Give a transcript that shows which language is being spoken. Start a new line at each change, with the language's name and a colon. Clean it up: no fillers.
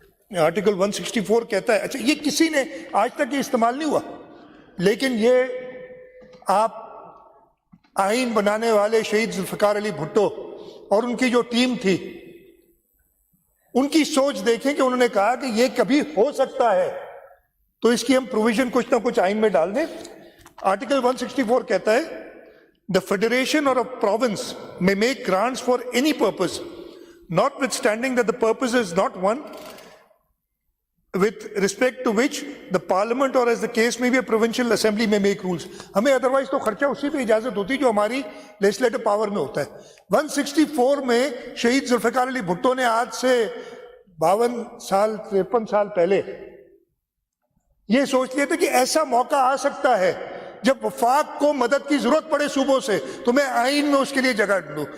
Urdu: Article 164 کہتا ہے, اچھا یہ کسی نے آج تک یہ استعمال نہیں ہوا, لیکن یہ آپ آئین بنانے والے شہید ذوالفقار علی بھٹو اور ان کی جو ٹیم تھی ان کی سوچ دیکھیں کہ انہوں نے کہا کہ یہ کبھی ہو سکتا ہے تو اس کی ہم پروویژن کچھ نہ کچھ آئین میں ڈال دیں. آرٹیکل 164 کہتا ہے
English: the federation or a province may make grants for any purpose notwithstanding that the purpose is not one with respect to which the parliament or as the case may be a provincial assembly may make rules.
Urdu: ہمیں otherwise تو خرچہ اسی پہ اجازت ہوتی جو ہماری legislative power میں ہوتا ہے. 164 میں شہید ذوالفقار علی بھٹو نے آج سے 52 سال 53 سال پہلے یہ سوچ لیا تھا کہ ایسا موقع آ سکتا ہے جب وفاق کو مدد کی ضرورت پڑے صوبوں سے تو میں آئین میں اس کے لیے جگہ ڈھونڈوں.